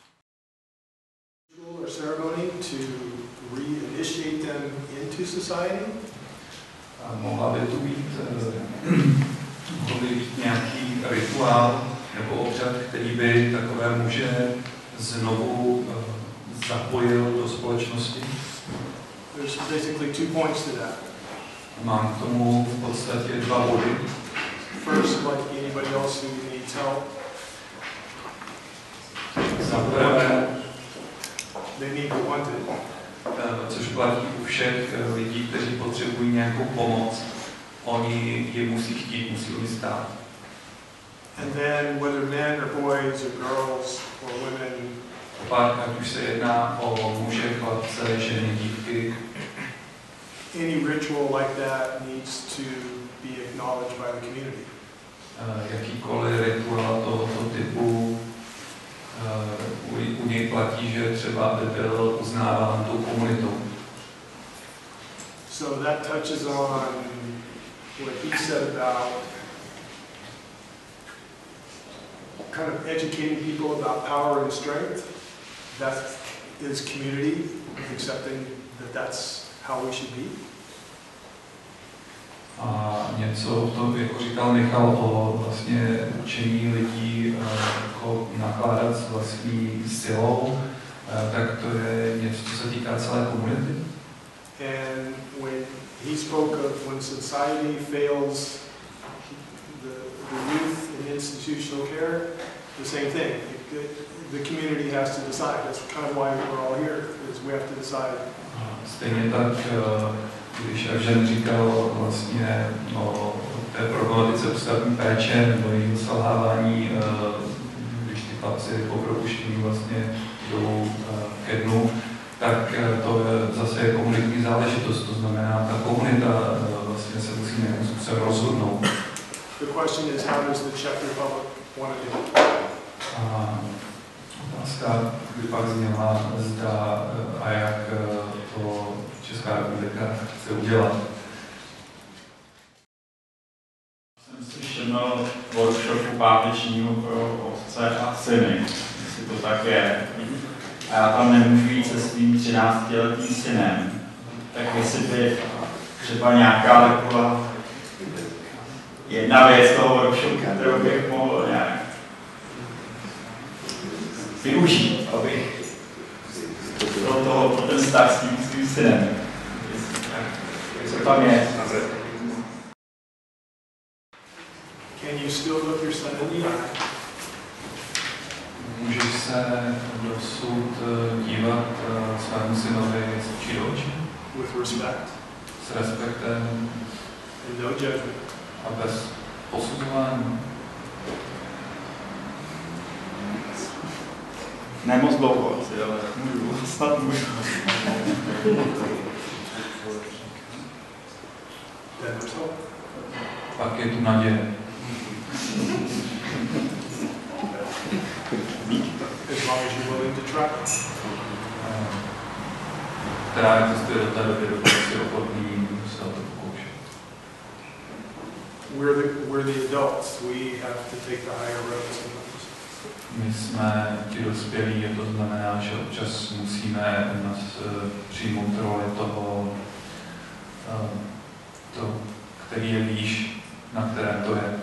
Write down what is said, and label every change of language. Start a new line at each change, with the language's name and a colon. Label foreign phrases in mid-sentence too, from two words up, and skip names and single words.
Czech: Mohla by tu být nějaký rituál nebo obřad, který by takové muže znovu zapojil do společnosti?
English: There's basically 2 points to that.
Czech: Mám k tomu v podstatě 2 body.
English: First, like anybody else who needs help,
Czech: Za prvé,
English: they need to want it.
Czech: Což platí u všech lidí, kteří potřebují nějakou pomoc, oni ji musí chtít, musí o ní stát.
English: And then whether men or boys or girls or women,
Czech: Pak, ať už se jedná o muže, chlapce, ženy, dívky,
English: any ritual like that needs to be acknowledged by the community.
Czech: Jakýkoliv rituál tohoto typu u něj platí, že třeba by byl uznáván tou komunitou.
English: So that touches on what he said about kind of educating people about power and strength. That is community, accepting that that's how we should be.
Czech: A něco v tom, jako říkal Michal, o vlastně učení lidí jako nakládat s vlastní silou, tak to je něco, co se týká celé komunity.
English: And when he spoke of when society fails the youth in institutional care, the same thing. The community has to decide. That's kind of why we're all here, is we have to decide.
Czech: Stejně tak, když Evžen říkal vlastně o té problematice ústavní péče nebo jejího selhávání, když ty chlapci po propuštění vlastně jdou ke dnu, tak to zase je komunitní záležitost, to znamená, ta komunita vlastně se musí nějakým způsobem rozhodnout.
English: The question is, how does the Czech Republic want to do it?
Czech: A otázka by pak zněla, zda a jak to Česká republika chce udělat. Jsem si všiml workshopu pátečního pro otce a syny, jestli to tak je. A já tam nemůžu jít se svým 13letým synem. Tak jestli by třeba nějaká taková jedna věc toho workshopu, kterou bych mohl nějak využít, abych pro ten vztah s tím svým synem. Co tam je?
English: Can you still look your son in the eye?
Czech: Můžeš se dosud dívat svému synovi z očí do očí?
English: With respect.
Czech: S respektem
English: And no judgment.
Czech: a bez posuzování. Ne moc dlouho asi, ale můžu, snad můžu. Pak je tu naděje.
English: As long as you're willing to try.
Czech: Která existuje do té doby, dokud si ochotný se o to pokoušet.
English: We're the adults. We have to take the higher road sometimes.
Czech: My jsme ti dospělí, to znamená, že občas musíme přijmout roli toho, který je výš, na kterém to je.